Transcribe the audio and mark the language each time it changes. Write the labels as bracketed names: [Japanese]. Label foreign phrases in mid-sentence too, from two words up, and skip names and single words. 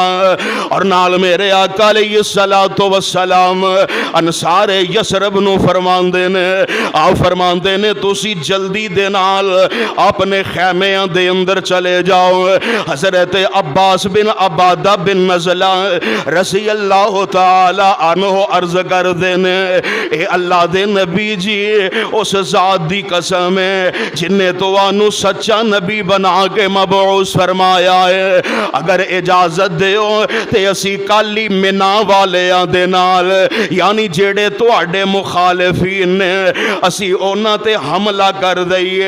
[Punjabi] اور نال میرے آقا [Arabic] عليه الصلاة والسلام [Punjabi] انصارِ یثرب نوں فرماندے نے آ فرماندے نے تسی جلدی دے نال اپنے خیمیاں دے اندر چلے جاؤ. حضرت عباس بن عبادہ بن نضلہ [Arabic] رضي الله تعالى عنه [Punjabi] عرض کر دینے اے اللہ دے نبی جی اس ذات دی قسم ہے جنہیں تو آنوں سچا نبی بنا کے مبعوث فرمایا ہے، اگر اجازت دیو تے اسی کل ہی منیٰ والیاں دے نال یعنی جیہڑے تہاڈے مخالفین نے اسی انہاں تے حملہ کر دئیے.